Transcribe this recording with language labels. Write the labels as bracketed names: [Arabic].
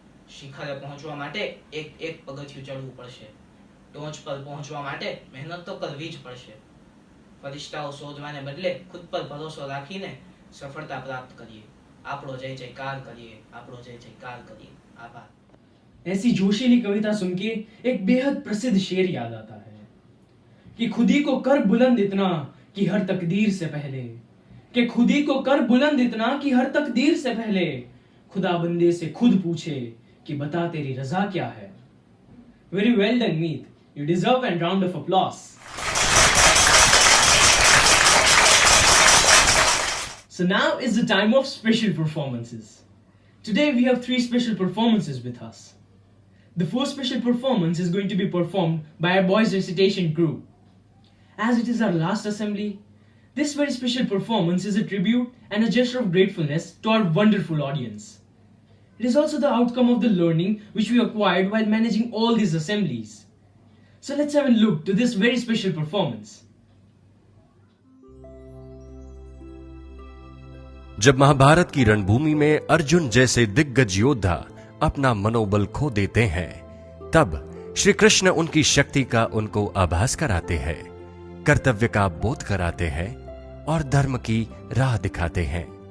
[Gujarati] શિખરે પહોંચવા માટે એક પગથિયું ચડવું પડશે. ટોચ પર પહોંચવા માટે મહેનત તો કરવી જ પડશે. ફરિશ્તાઓ શોધવાને બદલે ખુદ પર ભરોસો રાખીને સફળતા પ્રાપ્ત કરીએ. આપણો જય જયકાર કરીએ, આપણો જય જયકાર કરીએ. આભાર. [Hindi] ऐसी जोशीली कविता सुन के एक बेहद प्रसिद्ध शेर याद आता है कि खुदी को कर बुलंद इतना कि हर तकदीर से पहले, कि खुदी को कर बुलंद इतना कि हर तकदीर से पहले खुदा बंदे से खुद पूछे कि बता तेरी रजा क्या है. [English] Very well done, Meet. You deserve a round of applause. So now is the time of special performances. Today we have 3 special performances with us. The first special performance is going to be performed by our boys recitation group. As it is our last assembly, this very special performance is a tribute and a gesture of gratefulness to our wonderful audience. It is also the outcome of the learning which we acquired while managing all these assemblies. So let's have a look to this very special performance. [Hindi] जब महाभारत की रणभूमि में अर्जुन जैसे दिग्गज योद्धा अपना मनोबल खो देते हैं, तब श्री कृष्ण उनकी शक्ति का उनको आभास कराते हैं, कर्तव्य का बोध कराते हैं और धर्म की राह दिखाते हैं.